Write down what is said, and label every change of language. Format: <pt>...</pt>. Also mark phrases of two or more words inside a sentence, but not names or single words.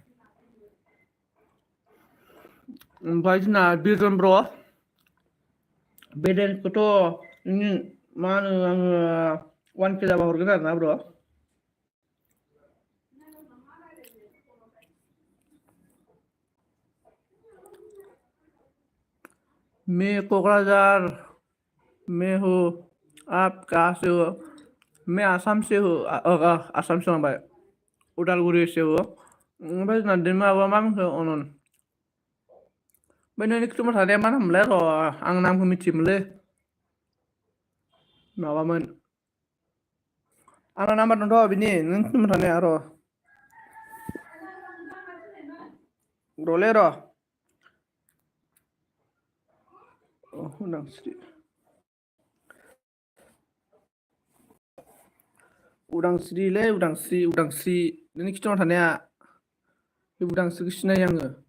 <brx>ओमफ्राय जोंना बिरजन ब्र बेलेन्सखौथ' मा होनो आङो 1K जाबा हरगोन आरोना ब्र</brx> <hi>मैं क'क्राझार में हूँ। आप कहाँ से हो? मैं आसाम से हूँ। आसाम से लांबाय उदालगुरि से हूँ।</hi> <brx>ओमफ्राय जोंना माबा मा होनखो अनन। ओमफ्राय नोंनि खिथुमबाय थानाया मा नाममोनलाय र' आं नामखौ मिथियोमोनलै। माबामोन आंना नाम्बार दंथ' बिनि नों खिथुमबाय थानाया र'लै र' उदांस्रि उदांस्रिलै उदांस्रि नोंनि खिथुमबाय थानाया बे उदांस्रिखौ सिनायो आङो।</brx>